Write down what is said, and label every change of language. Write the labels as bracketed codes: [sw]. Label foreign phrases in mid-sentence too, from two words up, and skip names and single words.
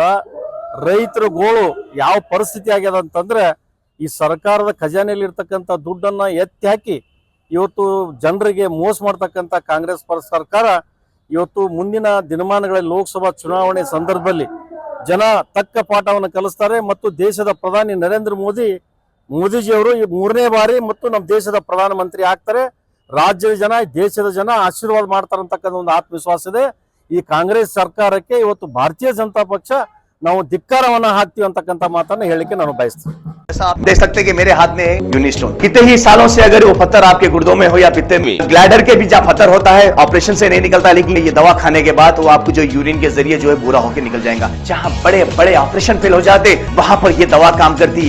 [kn] ರೈತರ ಗೋಳು ಯಾವ ಪರಿಸ್ಥಿತಿ ಆಗ್ಯದ ಅಂತಂದ್ರೆ ಈ ಸರ್ಕಾರದ ಖಜಾನೆಯಲ್ಲಿ ಇರ್ತಕ್ಕಂಥ ದುಡ್ಡನ್ನ ಎತ್ತಿ ಹಾಕಿ ಇವತ್ತು ಜನರಿಗೆ ಮೋಸ ಮಾಡ್ತಕ್ಕಂಥ ಕಾಂಗ್ರೆಸ್ ಸರ್ಕಾರ ಇವತ್ತು ಮುಂದಿನ ದಿನಮಾನಗಳಲ್ಲಿ ಲೋಕಸಭಾ ಚುನಾವಣೆ ಸಂದರ್ಭದಲ್ಲಿ ಜನ ತಕ್ಕ ಪಾಠವನ್ನು ಕಲಿಸ್ತಾರೆ ಮತ್ತು ದೇಶದ ಪ್ರಧಾನಿ ನರೇಂದ್ರ ಮೋದಿಜಿಯವರು ಈ 3ನೇ ಬಾರಿ ಮತ್ತು ನಮ್ಮ ದೇಶದ ಪ್ರಧಾನಮಂತ್ರಿ ಆಗ್ತಾರೆ. ರಾಜ್ಯದ ಜನ ದೇಶದ ಜನ ಆಶೀರ್ವಾದ ಮಾಡ್ತಾರೆ ಅಂತಕ್ಕಂಥ ಒಂದು ಆತ್ಮವಿಶ್ವಾಸ ಇದೆ. ಈ ಕಾಂಗ್ರೆಸ್ ಸರ್ಕಾರಕ್ಕೆ ಇವತ್ತು ಭಾರತೀಯ ಜನತಾ ಪಕ್ಷ ನಾವು ಧಿಕ್ಕಾರವನ್ನ ಹಾಕ್ತೀವಿ ಅಂತಕ್ಕಂಥ ಮಾತನ್ನ ಹೇಳಿಕೆ ನಾನು ಬಯಸ್ತೀನಿ. [hi] आप देख सकते हैं कि मेरे हाथ में यूनिस्टोन कितने ही सालों से अगर वो पत्थर आपके गुर्दों में हो या पित्ते में, ग्लैडर के भी जहाँ पत्थर होता है ऑपरेशन से नहीं निकलता, लेकिन ये दवा खाने के बाद वो आपको जो यूरिन के जरिए जो है पूरा होकर निकल जाएगा. जहाँ बड़े बड़े ऑपरेशन फेल हो जाते वहां पर ये दवा काम करती है.